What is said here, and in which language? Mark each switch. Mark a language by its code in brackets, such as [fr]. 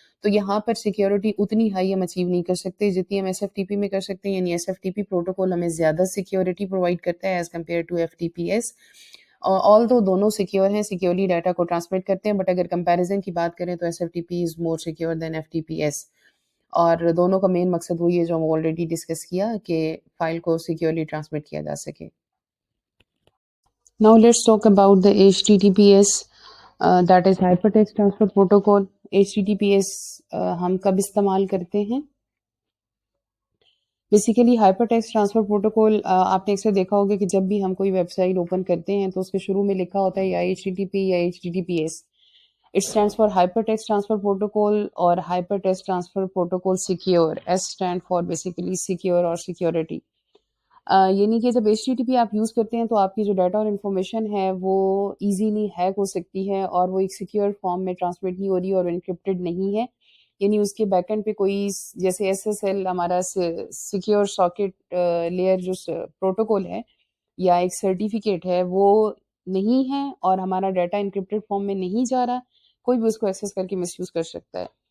[ur] تو یہاں پر سیکیورٹی اتنی ہائی ہم اچیو نہیں کر سکتے جتنی ہم SFTP میں کر سکتے ہیں، یعنی SFTP پروٹوکول ہمیں زیادہ سیکیورٹی پرووائڈ کرتا ہے ایز کمپیئر ٹو FTPS. آلدو دونوں سیکیور ہیں، سیکیورلی ڈیٹا کو ٹرانسمٹ کرتے ہیں، بٹ اگر کمپیریزن کی بات کریں تو SFTP [en] is more secure than [ur] FTPS. اور دونوں کا مین مقصد وہی ہے جو ہم آلریڈی ڈسکس کیا کہ فائل کو سیکیورلی ٹرانسمٹ کیا جا سکے. [en] Now let's talk about the HTTPS, that is Hypertext Transfer Protocol. [ur] HTTPS ہم کب استعمال کرتے ہیں؟ Basically hyper text transfer protocol آپ نے اکثر دیکھا ہوگا کہ جب بھی ہم کوئی ویب سائٹ اوپن کرتے ہیں تو اس کے شروع میں لکھا ہوتا ہے یا HTTP یا HTTPS. [en] It stands for Hypertext Transfer Protocol [ur] اور [en] Hypertext Transfer Protocol Secure. S stand for basically secure [ur] اور [en] security. [ur] یعنی کہ جب HTTP آپ یوز کرتے ہیں تو آپ کی جو ڈیٹا اور انفارمیشن ہے وہ ایزیلی ہیک ہو سکتی ہے اور وہ ایک سیکیور فارم میں ٹرانسمٹ نہیں ہو رہی اور انکرپٹڈ نہیں ہے. یعنی اس کے بیک اینڈ پہ کوئی جیسے SSL ہمارا سیکیور ساکٹ لیئر جو پروٹوکول ہے یا ایک سرٹیفکیٹ ہے وہ نہیں ہے اور ہمارا ڈیٹا انکرپٹڈ فارم میں نہیں جا رہا، کوئی بھی اس کو ایکسیس کر کے مس یوز کر سکتا ہے.